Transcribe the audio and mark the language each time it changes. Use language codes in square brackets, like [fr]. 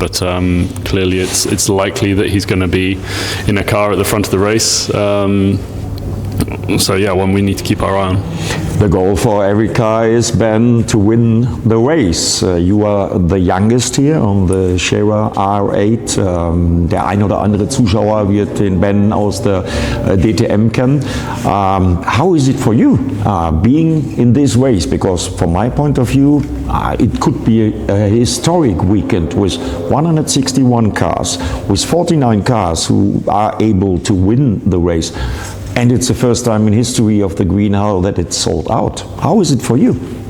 [en] But clearly it's likely that he's going to be in a car at the front of the race. So yeah, one we need to keep our eye on. The goal for every car is, Ben, to win the race. You are the youngest here on the Scherer R8. [de] Der ein oder andere Zuschauer wird den Ben aus der DTM kennen. [en] How is it for you being in this race? Because from my point of view, it could be a historic weekend with 161 cars, with 49 cars who are able to win the race. And it's the first time in history of the Grüne Hölle that it's sold out. How is it for you?